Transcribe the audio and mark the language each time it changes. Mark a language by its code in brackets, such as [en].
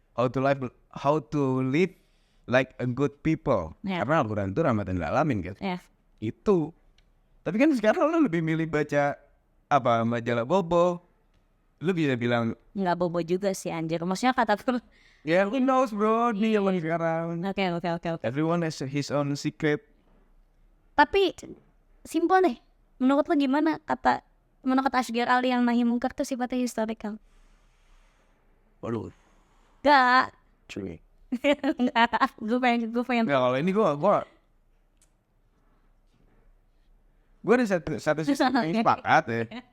[en] How to live like a good people. [id] Karena Al-Quran itu [ar] rahmatan lil alamin [id] kan. Itu. Tapi kan sekarang lu lebih milih baca majalah bobo. Lu bisa bilang nggak bobo juga sih anjir. Maksudnya kata tuh [en] who knows bro, [id] di zaman sekarang. Oke. [en] Everyone has his own secret. [id] Tapi simpel deh. Menurut lo gimana menurut Asghar Ali yang nahi mungkar itu sifatnya historical? Waduh. Gak. Cuy. Gue pengen. Nggak, kalau ini gue ada satu sisi yang sepakat ya.